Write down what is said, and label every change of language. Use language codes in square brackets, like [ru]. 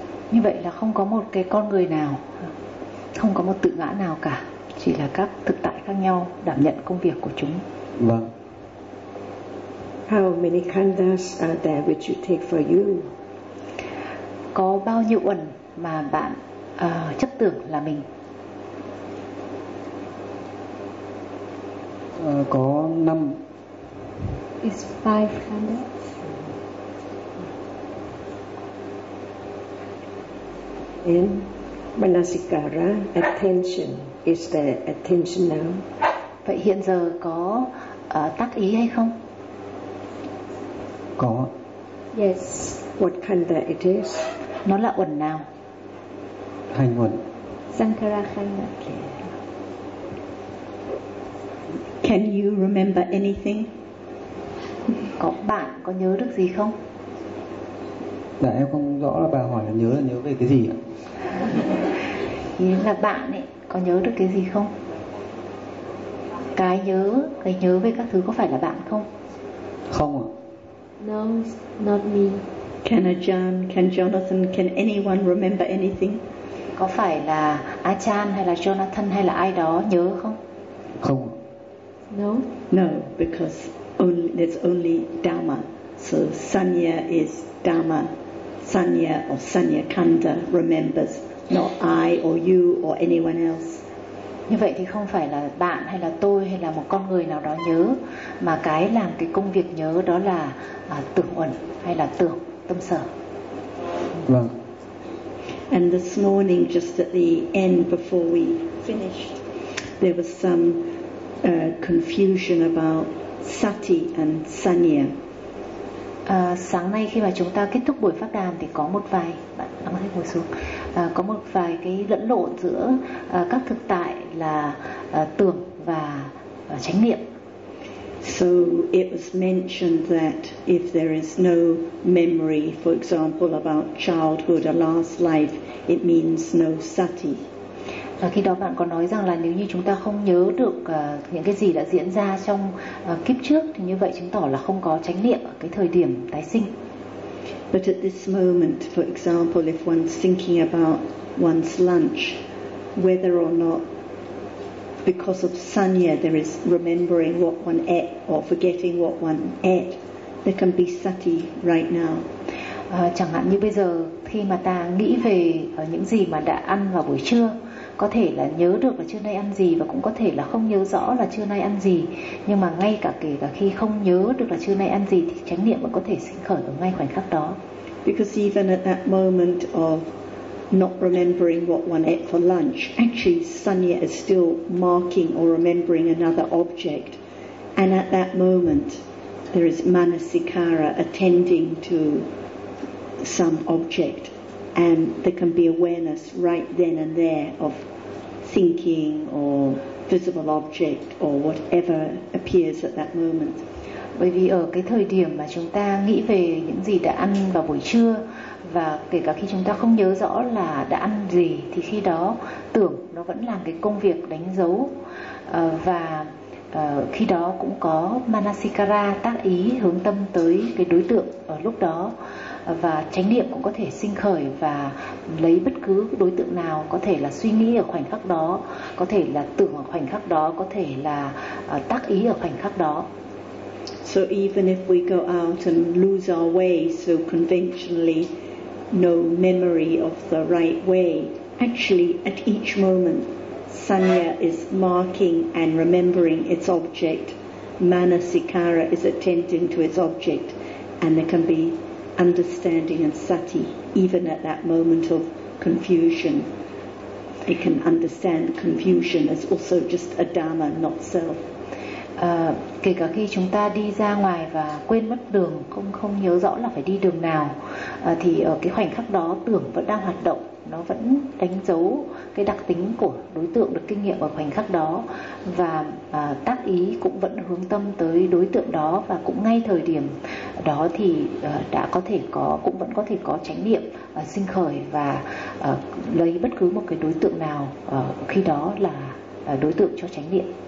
[vi] Như vậy là không có một cái con người nào, không có một tự ngã nào cả, chỉ là các thực tại khác nhau đảm nhận công việc của chúng. Vâng. [en] How many khandhas are there which you take for you? [vi] Có bao nhiêu uẩn mà bạn chấp tưởng là mình? Có 5. [en] It's 5 khandhas. In manasikara, attention, is there attention now? [vi] Vậy hiện giờ có tác ý hay không? Có. [en] Yes. What kind that it is? [vi] Nó là uẩn nào? Hành uẩn. [pi] Sankhara khanda. [en] Can you remember anything? [vi] Có, bạn có nhớ được gì không? Dạ em không rõ là bà hỏi là nhớ là nhớ về cái gì ạ? Ý là bạn ấy có nhớ được cái gì không? Cái nhớ về các thứ có phải là bạn không? Không ạ. [en] No, not me. Can Ajahn, can Jonathan, can anyone remember anything? [vi] Có phải là Ajahn hay là Jonathan hay là ai đó nhớ không? Không. [en] No. No, because there's only Dhamma. So Sanya is Dhamma. Sanya or Sanya Kanda remembers, not I or you or anyone else. [vi] Như vậy thì không phải là bạn hay là tôi hay là một con người nào đó nhớ, mà cái làm cái công việc nhớ đó là tưởng uẩn hay là tưởng tâm sở. Vâng. [en] And this morning, just at the end before we finished, there was some confusion about sati and sanya. [vi] Sáng nay khi mà chúng ta kết thúc buổi pháp đàm thì có một vài bạn đang hãy ngồi xuống. Có một vài cái lẫn lộn giữa các thực tại là tưởng và chánh niệm. [en] So it was mentioned that if there is no memory, for example, about childhood or last life, it means no sati. [vi] Và khi đó bạn có nói rằng là nếu như chúng ta không nhớ được những cái gì đã diễn ra trong kiếp trước thì như vậy chứng tỏ là không có chánh niệm ở cái thời điểm tái sinh. [en] But at this moment, for example, if one's thinking about one's lunch, whether or not because of sanya there is remembering what one ate or forgetting what one ate, there can be sati right now. [vi] Chẳng hạn như bây giờ khi mà ta nghĩ về những gì mà đã ăn vào buổi trưa, có thể là nhớ được là trưa nay ăn gì và cũng có thể là không nhớ rõ là trưa nay ăn gì. Nhưng mà ngay cả kể cả khi không nhớ được là trưa nay ăn gì thì chánh niệm vẫn có thể sinh khởi ở ngay khoảnh khắc đó. [en] Because even at that moment of not remembering what one ate for lunch, actually sanya is still marking or remembering another object. And at that moment there is manasikara attending to some object. And there can be awareness right then and there of thinking or visible object or whatever appears at that moment. [vi] Bởi vì ở cái thời điểm mà chúng ta nghĩ về những gì đã ăn vào buổi trưa và kể cả khi chúng ta không nhớ rõ là đã ăn gì thì khi đó tưởng nó vẫn làm cái công việc đánh dấu và khi đó cũng có manasikara tác ý hướng tâm tới cái đối tượng ở lúc đó. và chánh niệm cũng có thể sinh khởi và lấy bất cứ đối tượng nào, có thể là suy nghĩ ở khoảnh khắc đó, có thể là tưởng ở khoảnh khắc đó, có thể là tác ý ở khoảnh khắc đó. [en] So even if we go out and lose our way, so conventionally no memory of the right way, actually at each moment Sanya is marking and remembering its object. Manasikara is attending to its object, and there can be understanding and sati even at that moment of confusion. It can understand confusion as also just a dhamma, not self. [vi] Kể cả khi chúng ta đi ra ngoài và quên mất đường, không nhớ rõ là phải đi đường nào, thì ở cái khoảnh khắc đó tưởng vẫn đang hoạt động, nó vẫn đánh dấu cái đặc tính của đối tượng được kinh nghiệm ở khoảnh khắc đó, và tác ý cũng vẫn hướng tâm tới đối tượng đó, và cũng ngay thời điểm đó thì đã có thể có, cũng vẫn có thể có chánh niệm sinh khởi và lấy bất cứ một cái đối tượng nào khi đó là đối tượng cho chánh niệm.